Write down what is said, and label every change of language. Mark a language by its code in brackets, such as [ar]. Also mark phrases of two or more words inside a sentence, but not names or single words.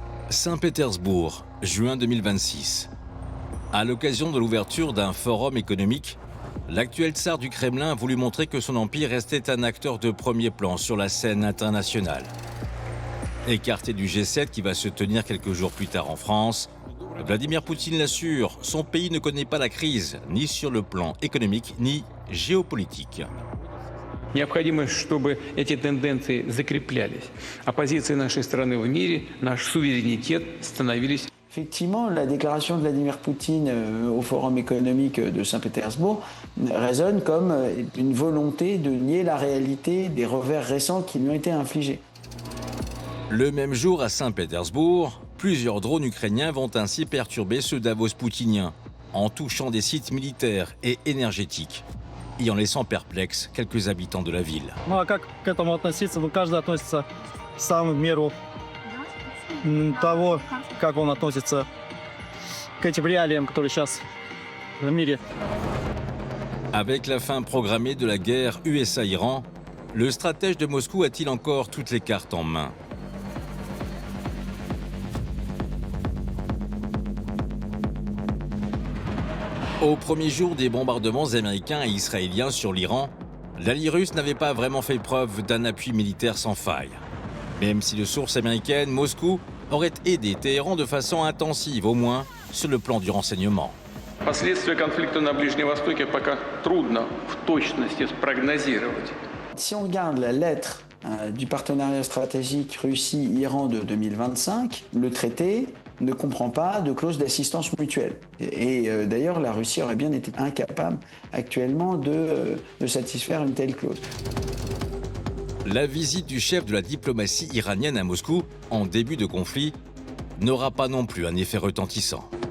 [fr] Saint-Pétersbourg, juin 2026. À l'occasion de l'ouverture d'un forum économique, l'actuel tsar du Kremlin a voulu montrer que son empire restait un acteur de premier plan sur la scène internationale. Écarté du G7 qui va se tenir quelques jours plus tard en France, Vladimir Poutine l'assure, son pays ne connaît pas la crise, ni sur le plan économique, ni géopolitique. [ru] Необходимо, чтобы эти тенденции закреплялись, а позиции нашей страны в мире, наш суверенитет становились. [fr] Effectivement, la déclaration de Vladimir Poutine au Forum économique de Saint-Pétersbourg résonne comme une volonté de nier la réalité des revers récents qui lui ont été infligés. Le même jour à Saint-Pétersbourg, plusieurs drones ukrainiens vont ainsi perturber ceux Davos poutinien, en touchant des sites militaires et énergétiques, et en laissant perplexes quelques habitants de la ville. [ru] Ну а как к этому относиться? Ну, каждый относится сам в меру того, как он относится к этим реалиям, которые сейчас в мире. [fr] Avec la fin programmée de la guerre USA-Iran, le stratège de Moscou a-t-il encore toutes les cartes en main? Au premier jour des bombardements américains et israéliens sur l'Iran, l'allié russe n'avait pas vraiment fait preuve d'un appui militaire sans faille. Même si de sources américaines, Moscou aurait aidé Téhéran de façon intensive, au moins sur le plan du renseignement. [ru] Последствия конфликта на Ближнем Востоке пока трудно в точности спрогнозировать. [fr] Si on regarde la lettre du partenariat stratégique Russie-Iran de 2025, le traité ne comprend pas de clause d'assistance mutuelle. Et d'ailleurs, la Russie aurait bien été incapable actuellement de satisfaire une telle clause. La visite du chef de la diplomatie iranienne à Moscou, en début de conflit, n'aura pas non plus un effet retentissant.